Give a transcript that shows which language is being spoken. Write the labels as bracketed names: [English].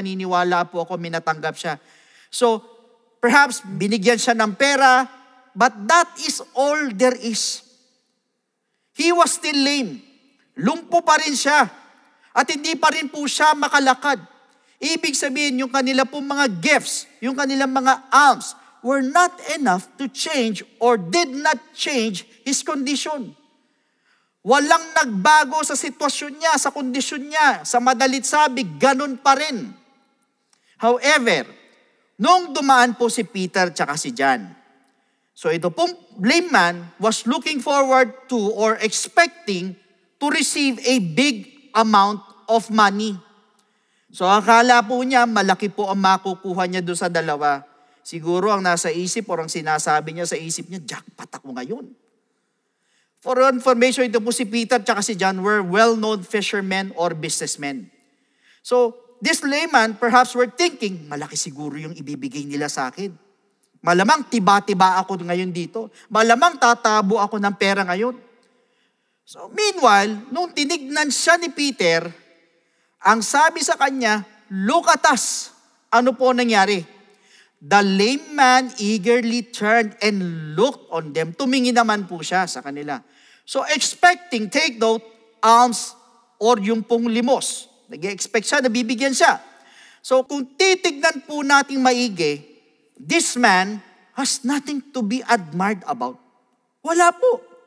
[Filipino] Naniniwala po ako, minatanggap siya. [English] So, perhaps [Filipino] binigyan siya ng pera, [English] but that is all there is. He was still lame. [Filipino] Lumpo pa rin siya. At hindi pa rin po siya makalakad. Ibig sabihin, yung kanila pong mga [English] gifts, [Filipino] yung kanilang mga [English] alms, were not enough to change or did not change his condition. [Filipino] Walang nagbago sa sitwasyon niya, sa kondisyon niya. Sa madalit sabi, ganun pa rin. [English] However, [Filipino] nung dumaan po si Peter tsaka si John, so ito pong [English] lame man was looking forward to or expecting to receive a big amount of money. [Filipino] So akala po niya, malaki po ang makukuha niya doon sa dalawa. Siguro ang nasa isip or ang sinasabi niya sa isip niya, jackpot ako ngayon. [English] For information, [Filipino] ito po si Peter tsaka si [English] John were well-known fishermen or businessmen. So, this layman perhaps were thinking, [Filipino] malaki siguro yung ibibigay nila sa akin. Malamang tiba-tiba ako ngayon dito. Malamang tatabo ako ng pera ngayon. [English] So, meanwhile, [Filipino] nung tinignan siya ni Peter, ang sabi sa kanya, [English] look at us. [Filipino] Ano po nangyari? [English] The lame man eagerly turned and looked on them. [Filipino] Tumingin naman po siya sa kanila. [English] So expecting, take note, alms [Filipino] or yung pong limos. Nag-expect siya, nabibigyan siya. [English] So [Filipino] kung titignan po nating maigi, [English] this man has nothing to be admired about. [Filipino] Wala po.